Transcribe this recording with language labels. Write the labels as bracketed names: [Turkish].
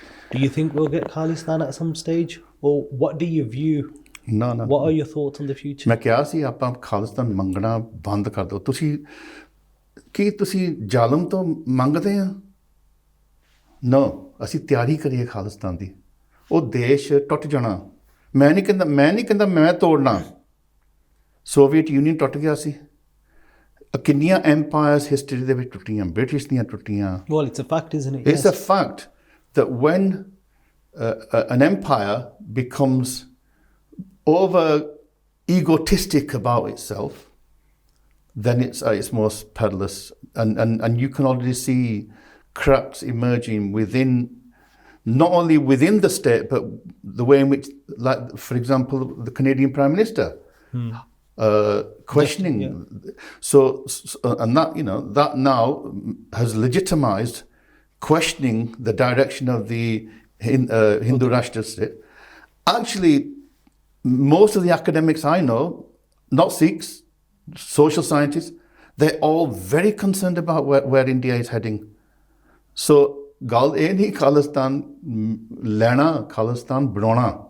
[English] Do you think we'll get Khalistan at some stage? Or what do you view? [Punjabi] ਨਾ ਨਾ [English] What are your thoughts on the future? [Punjabi] ਮੈਂ ਕਿਹਾ ਸੀ ਆਪਾਂ ਖਾਲਿਸਤਾਨ ਮੰਗਣਾ ਬੰਦ ਕਰ ਦਿਓ। ਤੁਸੀਂ ਜ਼ਾਲਮ ਤੋਂ ਮੰਗਦੇ ਆ? ਨੋ, ਅਸੀਂ ਤਿਆਰੀ ਕਰੀਏ ਖਾਲਿਸਤਾਨ ਦੀ। ਉਹ ਦੇਸ਼ ਟੁੱਟ ਜਾਣਾ। ਮੈਂ ਨਹੀਂ ਕਹਿੰਦਾ ਮੈਂ ਤੋੜਨਾ। ਸੋਵੀਅਤ ਯੂਨੀਅਨ ਟੁੱਟ ਗਿਆ ਸੀ। ਕਿੰਨੀਆਂ ਐਮਪਾਇਰਸ ਹਿਸਟਰੀ ਦੇ ਵਿੱਚ ਟੁੱਟੀਆਂ, ਬ੍ਰਿਟਿਸ਼ ਦੀਆਂ ਟੁੱਟੀਆਂ। [English] Well, it's a fact, isn't it? It's a fact that when an empire becomes over egotistic about itself, then it's most perilous, and you can already see cracks emerging within, not only within the state, but the way in which, like for example, the Canadian Prime Minister questioning. So and that now has legitimized questioning the direction of the Hindu Rashtra state. Actually, most of the academics I know, not Sikhs, social scientists, they're all very concerned about where India is heading. [Punjabi] So, ਗੱਲ ਇਹ ਨਹੀਂ ਖਾਲਿਸਤਾਨ ਲੈਣਾ, ਖਾਲਿਸਤਾਨ ਬਣਾਉਣਾ।